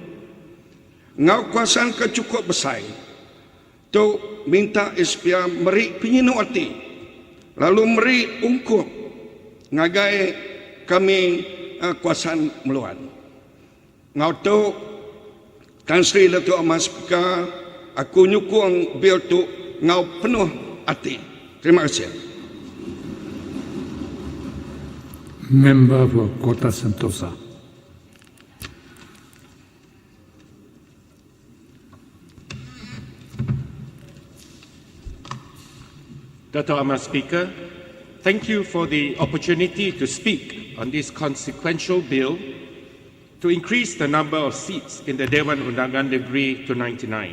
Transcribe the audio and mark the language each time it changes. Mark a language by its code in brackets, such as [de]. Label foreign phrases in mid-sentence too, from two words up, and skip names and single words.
[iba] Ngau kuasaan ke cukup besar, tu minta SPR meri penyinu hati, lalu meri ungkup, ngagai kami kuasaan meluan. Ngau tu, Tan Sri Dato' Ahmad Speaker, aku nyukung bil tu ngau penuh hati. [ms] Terima kasih. [en] Member for Kota Sentosa. Dato' Ahmad Speaker, thank you for the opportunity to speak on this consequential bill to increase the number of seats in the Dewan Undangan Negeri to 99.